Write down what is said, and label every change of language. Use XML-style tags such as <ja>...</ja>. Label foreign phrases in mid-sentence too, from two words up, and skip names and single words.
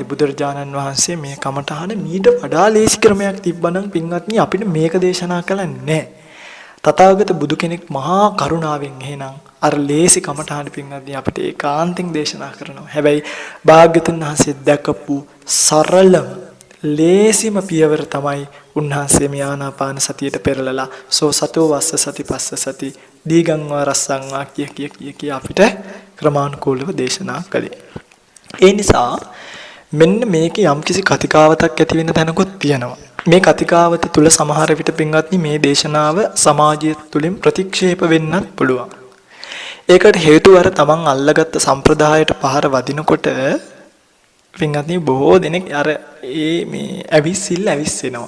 <si>බුදුරජාණන් වහන්සේ මේ කමඨහන මීට වඩා ලේසි ක්‍රමයක් තිබ්බනම් පින්වත්නි අපිට මේක දේශනා කළන්නේ නැහැ. තථාගත බුදු කෙනෙක් මහා කරුණාවෙන් එහෙනම් අර ලේසි කමඨහන පින්වත්නි අපිට ඒකාන්තයෙන් දේශනා කරනවා. හැබැයි භාග්‍යතුන් වහන්සේ දැකපු සරලම ලේසිම පියවර තමයි උන්වහන්සේ මේ ආනාපාන සතියට පෙරලලා</si> <pi>සෝ සතෝ වස්ස සති පස්ස සති දීගං වා රස්සං වා</pi> <si>කිය අපිට ක්‍රමානුකූලව දේශනා කළේ. ඒ නිසා මෙන්න මේකේ යම්කිසි කතිකාවතක් ඇති වෙන තැනකුත් තියෙනවා. මේ කතිකාවත තුල සමහර විට පින්වත්නි මේ දේශනාව සමාජය තුලින් ප්‍රතික්ෂේප වෙන්නත් පුළුවන්. ඒකට හේතුව අර තමන් අල්ලගත්ත සම්ප්‍රදායට පහර වදිනකොට පින්වත්නි බොහෝ දෙනෙක් අර මේ ඇවිස්සෙනවා.</si>